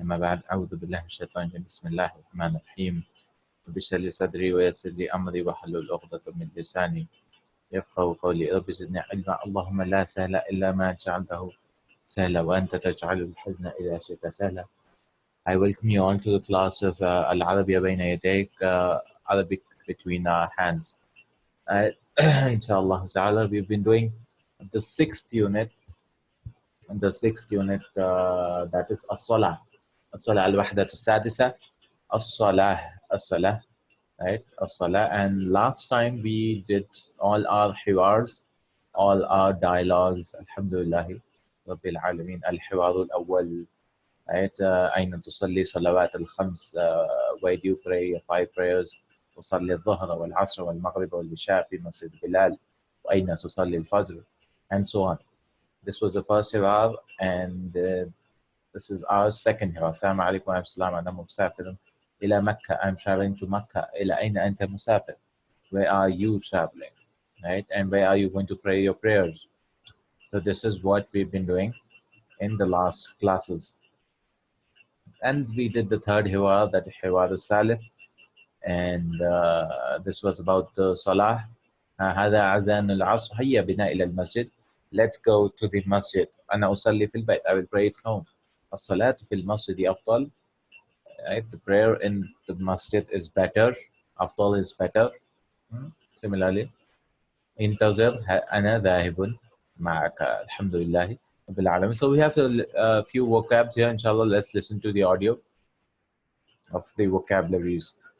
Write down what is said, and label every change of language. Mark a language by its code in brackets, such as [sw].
[ar] أما بعد، أعوذ بالله من الشيطان الرجيم. بسم الله الرحمن الرحيم. رب اشرح لي صدري ويسر لي أمري واحلل عقدة من لساني يفقهوا قولي. رب زدني علما. اللهم لا سهل إلا ما جعلته سهلا وأنت تجعل الحزن إذا شئت سهلا. [en] I welcome you all to the class of Arabiyya Bayna, Yadayk, Arabic between our hands. Inshallah ta'ala, we've been doing the sixth unit, that is as-salah. [ar] As-salah al-wahdatu sadisa, as-salah, right? As-salah. [en] And last time we did all our hiwars, all our dialogues. [ar] Alhamdulillah, Rabbil Alameen. Al-hiwar al-awwal, right? [en] أين تصلي صلوات الخمس, where do you pray your 5 prayers? [ar] تصلي الظهر والعصر والمغرب والعشاء في مسجد بلال. وأين تصلي الفجر? And so on. [en] This was the first hiwar, and this is our second hiwar. [ar] Assalamu alaikum wa rahmatullah. أنا مسافر إلى مكة. I'm traveling to Makkah. إلى أين أنت مسافر? [en] Where are you traveling? Right? And where are you going to pray your prayers? So this is what we've been doing in the last classes. And we did the third hiwar, that hiwar al-salih, and this was about the salah. [ar] هذا أذان العصر هيا بنا إلى المسجد. [en] Let's go to the masjid. أنا أصلي في البيت. I will pray at home. [ar] الصلاة في المسجد أفضل. Right? [en] The prayer in the masjid is better. أفضل is better. [ar] Similarly, انتظر أنا ذاهب معك. الحمد لله رب العالمين. [en] So we have a few vocabs here. Inshallah, let's listen to the audio of the vocabularies.